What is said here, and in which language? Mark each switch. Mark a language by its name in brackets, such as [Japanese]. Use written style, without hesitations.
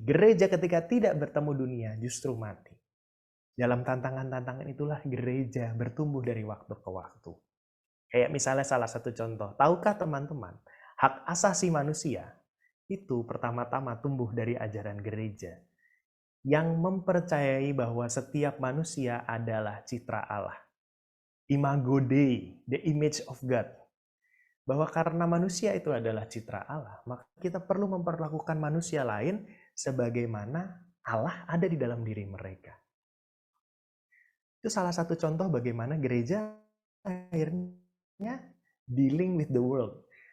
[Indonesian] Gereja ketika tidak bertemu dunia, justru mati. Dalam tantangan-tantangan itulah gereja bertumbuh dari waktu ke waktu. Kayak misalnya salah satu contoh, tahukah teman-teman, hak asasi manusia itu pertama-tama tumbuh dari ajaran gereja yang mempercayai bahwa setiap manusia adalah citra Allah. [English] Imago Dei, the image of God. [Indonesian] Bahwa karena manusia itu adalah citra Allah, maka kita perlu memperlakukan manusia lain sebagaimana Allah ada di dalam diri mereka. Itu salah satu contoh bagaimana gereja akhirnya [English] dealing with the world.